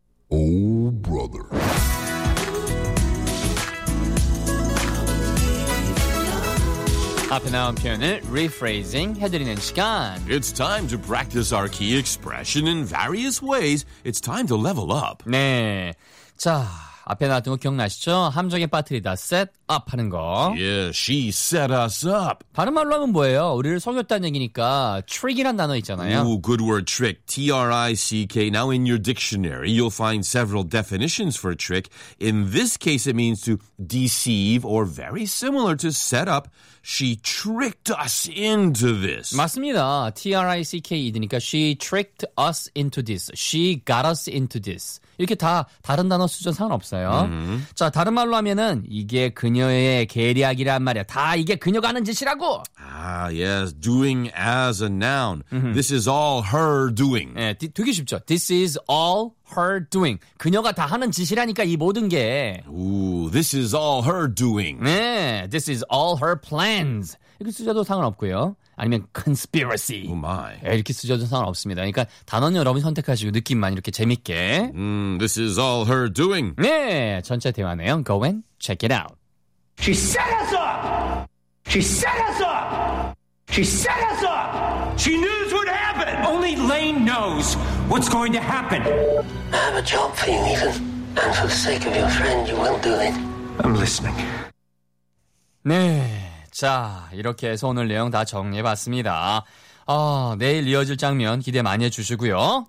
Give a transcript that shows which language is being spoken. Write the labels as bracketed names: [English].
[English] Oh, brother. [Korean] 앞에 나온 표현을 rephrasing 해드리는 시간. [English] It's time to practice our key expression in various ways. It's time to level up. [Korean] 네. 자, 앞에 나왔던 거 기억나시죠? 함정에 빠뜨리다 set up 하는 거. [English] Yeah, she set us up. [Korean] 다른 말로 하면 뭐예요? 우리를 속였다는 얘기니까 trick이란 단어 있잖아요. [English] Ooh, good word, trick. T-R-I-C-K. Now in your dictionary, you'll find several definitions for trick. In this case, it means to deceive or very similar to set up. She tricked us into this. [Korean] 맞습니다. [English] T-R-I-C-K이니까 she tricked us into this. She got us into this. [Korean] 이렇게 다 다른 단어 쓰죠. 상관없어요. Mm-hmm. 자, 다른 말로 하면은 이게 그녀의 계략이란 말이야. 다 이게 그녀가 하는 짓이라고. [English] Ah, yes. Doing as a noun. Mm-hmm. This is all her doing. [Korean] 네, 되게 쉽죠. [English] This is all her doing. [Korean] 그녀가 다 하는 짓이라니까 이 모든 게. [English] Ooh, this is all her doing. [Korean] 네, [English] this is all her plans. [Korean] 이렇게 쓰셔도 상관없고요. 아니면 conspiracy. [English] Oh my. [Korean] 이렇게 쓰셔도 상관없습니다. 그러니까 단어는 여러분이 선택하시고 느낌만 이렇게 재밌게. [English] This is all her doing. [Korean] 네, 전체 대화네요. [English] Go and check it out. She set us up! She set us up! She set us up! She knows what happened. Only Lane knows what's going to happen. I have a job for you, Ethan. And for the sake of your friend, you will do it. I'm listening. [Korean] 네, 자, 이렇게 해서 오늘 내용 다 정리해봤습니다. 내일 이어질 장면 기대 많이 해주시고요.